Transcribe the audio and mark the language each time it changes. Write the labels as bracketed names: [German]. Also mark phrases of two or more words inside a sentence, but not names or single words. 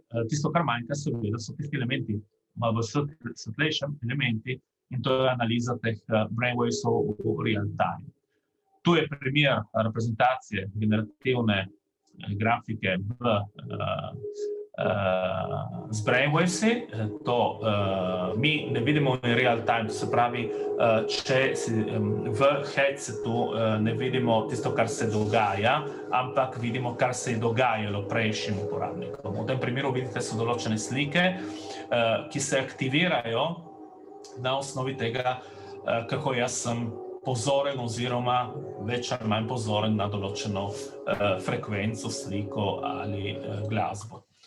[Slovenian] Tisto, kar manjka, seveda, so tisti elementi, malo svetlejšem elementi, in to je analiza teh brainwavesov v [English] real time. [Slovenian] Tu je primer reprezentacije generativne grafike z brainwavesi. To mi ne vidimo v [English] real time, [Slovenian] to se pravi, če v headsetu ne vidimo tisto, kar se dogaja, ampak vidimo, kar se je dogajalo prejšnjim uporabnikom. V tem primeru vidite, so določene slike, ki se aktivirajo na osnovi tega, kako jaz sem pozoren oziroma več ali manj pozoren na določeno frekvenco, sliko ali glasbo.